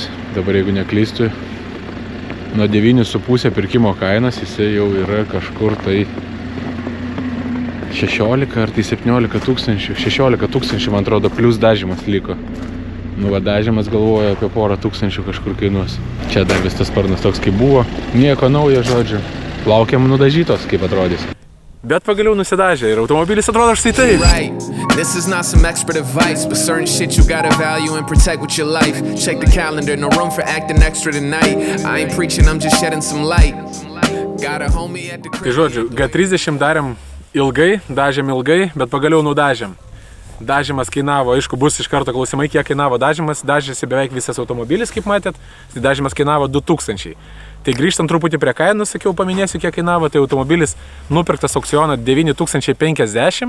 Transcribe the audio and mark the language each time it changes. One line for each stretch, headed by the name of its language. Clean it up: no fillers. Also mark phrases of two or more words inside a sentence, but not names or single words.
Lithuanian: Dabar jeigu neklystu, nuo 9,5 pirkimo kainas jisai jau yra kažkur tai 16 ar tai 17 tūkstančių, 16 tūkstančių, man atrodo, plus dažymas liko. Va dažymas galvoju apie porą tūkstančių kažkur kainuos. Čia dar vis tas sparnas toks kaip buvo. Nieko naujo, žodžiu. Laukiam nudažytos, kaip atrodys. Bet pagaliau nusidažė ir automobilis atrodo štai taip.
English: This is not some expert advice, but certain shit you gotta value and protect with your life. Check the calendar, no room for acting extra tonight. I ain't preaching, I'm just shedding some light. Got a homie at the crib.
Lithuanian: Tai žodžiu, G30 darėm ilgai, dažėm ilgai, bet pagaliau nudažėm. Dažymas kainavo, aišku, bus iš karto klausimai, kiek kainavo dažymas. Dažėsi beveik visas automobilis, kaip matėt. Tai dažymas kainavo 2000. Tai grįžtant truputį prie kainų, sakiau, paminėsiu, kiek kainavo. Tai automobilis nupirktas aukciono 9050.